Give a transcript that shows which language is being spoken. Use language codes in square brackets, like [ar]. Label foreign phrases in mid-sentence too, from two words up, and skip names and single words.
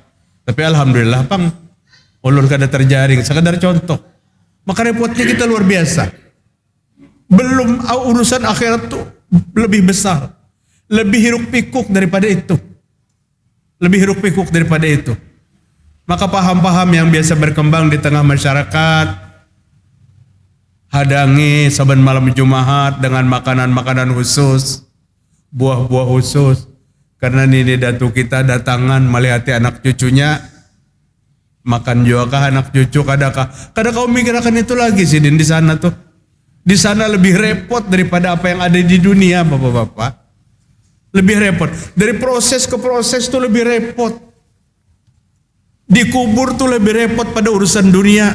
[id] Tapi alhamdulillah Bang, ulur kada terjaring, sekadar contoh. Maka repotnya kita luar biasa. Belum urusan akhirat tuh lebih besar. Lebih hiruk pikuk daripada itu. Lebih hiruk pikuk daripada itu. Maka paham-paham yang biasa berkembang di tengah masyarakat, hadangi saban malam Jumat dengan makanan-makanan khusus, buah-buah khusus. [bjn] Karena nini datu kita datangan melihati anak cucunya, makan juga kah anak cucu kadakah? [id] Kadang kau mikir akan itu lagi sih di sana tuh. Di sana lebih repot daripada apa yang ada di dunia, bapak-bapak. Lebih repot. Dari proses ke proses tuh lebih repot. Dikubur tuh lebih repot pada urusan dunia.